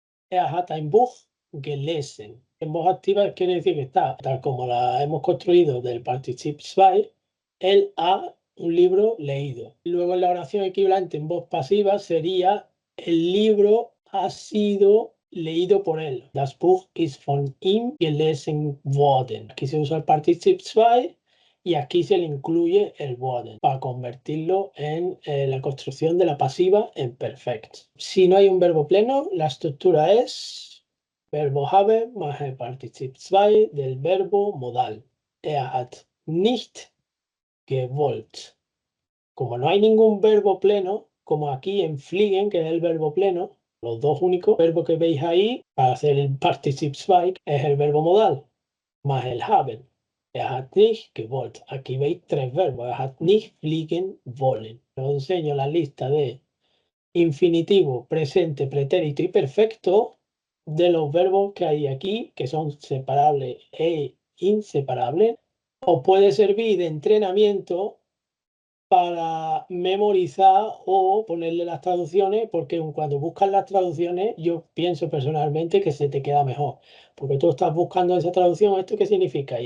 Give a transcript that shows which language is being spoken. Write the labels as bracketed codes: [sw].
[de] Er hat ein Buch gelesen. [es] En voz activa quiere decir que está, tal como la hemos construido del participio 2, él ha un libro leído. Luego en la oración equivalente en voz pasiva sería: el libro ha sido leído por él. [de] Das Buch ist von ihm gelesen worden. [es] Aquí se usa el participio 2 y aquí se le incluye el worden para convertirlo en la construcción de la pasiva en perfect. Si no hay un verbo pleno, la estructura es verbo habe más el participio 2 del verbo modal. [de] Er hat nicht gewollt. [es] Como no hay ningún verbo pleno, como aquí en fliegen, que es el verbo pleno, los dos únicos verbos que veis ahí para hacer el participio 2 es el verbo modal más el haben. [de] Er hat nicht gewollt. [es] Aquí veis tres verbos. [de] Er hat nicht fliegen wollen. [es] Os enseño la lista de infinitivo, presente, pretérito y perfecto de los verbos que hay aquí, que son separables e inseparables. Os puede servir de entrenamiento para memorizar o ponerle las traducciones, porque cuando buscas las traducciones, yo pienso personalmente que se te queda mejor, porque tú estás buscando esa traducción, ¿esto qué significa?